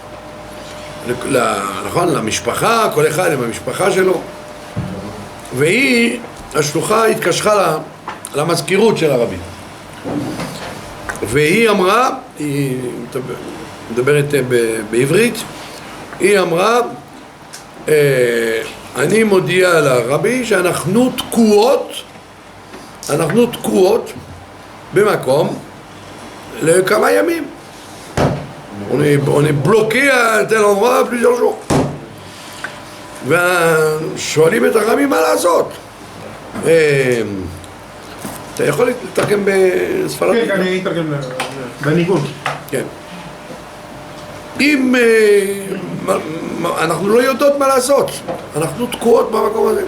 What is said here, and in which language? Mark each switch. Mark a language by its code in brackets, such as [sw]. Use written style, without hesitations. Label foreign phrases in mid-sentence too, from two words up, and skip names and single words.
[he] נכון, למשפחה, כל אחד עם המשפחה שלו, והיא, השלוחה התקשרה למזכירות של הרבי, והיא אמרה, היא מדברת בעברית, היא אמרה, אני מודיע לרבי שאנחנו תקועות במקום לכמה ימים. [fr] On est bloqué à tel endroit plusieurs jours. [he] ושואלים את הרבי מה לעשות. אתה יכול לתרגם בספרדית? כן, אני אתרגם בניגון. כן. אם אנחנו לא יודעות מה לעשות, אנחנו תקועות במקום הזה.